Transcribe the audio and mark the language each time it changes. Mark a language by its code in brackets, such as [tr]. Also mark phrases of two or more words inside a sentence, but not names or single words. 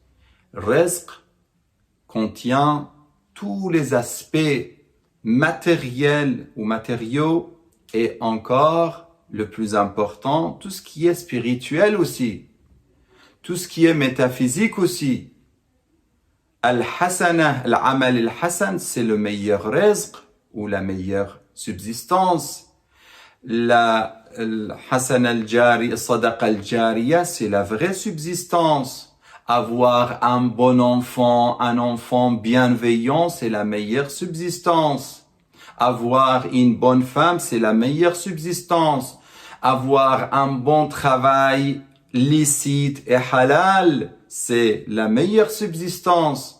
[fr] Le rizq contient tous les aspects matériels ou matériaux et encore le plus important, tout ce qui est spirituel aussi, tout ce qui est métaphysique aussi. [ar] الحسنة، العمل الحسن, [fr] c'est le meilleur rizq ou la meilleure subsistance. [ar] لا حسنة الجاري، صدقة الجارية, [fr] c'est la vraie subsistance. Avoir un bon enfant, un enfant bienveillant, c'est la meilleure subsistance. Avoir une bonne femme, c'est la meilleure subsistance. Avoir un bon travail licite et halal, c'est la meilleure subsistance.